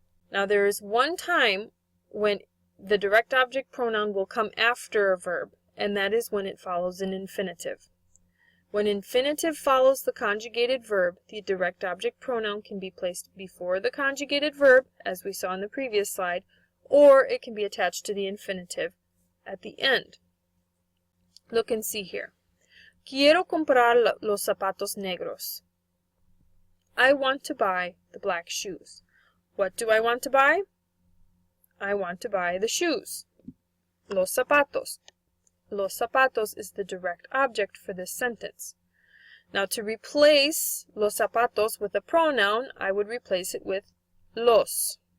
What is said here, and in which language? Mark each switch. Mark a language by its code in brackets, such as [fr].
[en] Now there is one time when the direct object pronoun will come after a verb, and that is when it follows an infinitive. When infinitive follows the conjugated verb, the direct object pronoun can be placed before the conjugated verb, as we saw in the previous slide, or it can be attached to the infinitive at the end. Look and see here. [es] Quiero comprar los zapatos negros. [en] I want to buy the black shoes. What do I want to buy? I want to buy the shoes. [es] Los zapatos. [en] Los zapatos is the direct object for this sentence. Now to replace [es] los zapatos [en] with a pronoun, I would replace it with los.